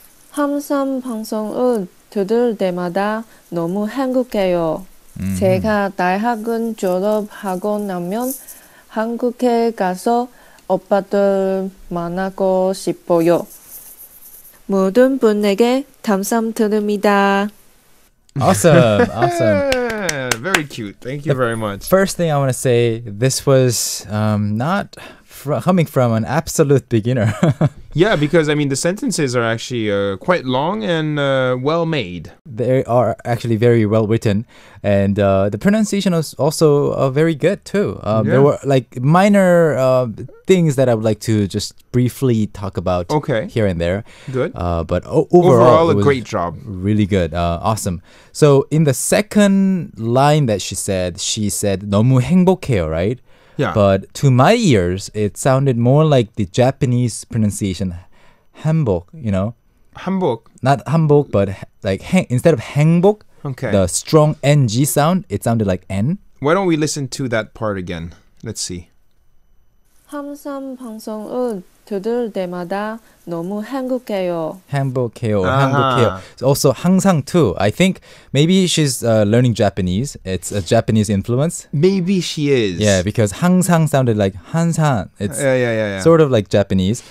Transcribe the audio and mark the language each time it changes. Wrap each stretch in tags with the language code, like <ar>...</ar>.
<ko>항상 방송을 들을 때마다 너무 행복해요. 제가 대학은 졸업하고 나면 한국에 가서 오빠들 만나고 싶어요. 모든 분에게 감사드립니다.</ko> <en>Awesome. Very cute. Thank you very much. First thing I want to say, this was not coming from an absolute beginner. Yeah, because I mean the sentences are actually quite long and well made. They are actually very well written, and the pronunciation was also very good too. There were like minor things that I would like to just briefly talk about here and there. Good. But overall a great job. Really good. Awesome. So in the second line that she said</en> <ko>너무 행복해요,</ko> <en>right? Yeah. But to my ears, it sounded more like the Japanese pronunciation, 한복, you know?</en> <ko>한복.</ko> <en>Not 한복, but like instead of 행복, the strong NG sound, it sounded like N. Why don't we listen to that part again? Let's see.</en> <ko>항상 방송을 들을 때마다 너무 행복해요. 행복해요.</ko> <en>Also 항상 too. I think maybe she's learning Japanese. It's a Japanese influence. Maybe she is. Yeah, because 항상 sounded like 항상. It's sort of like Japanese.</en>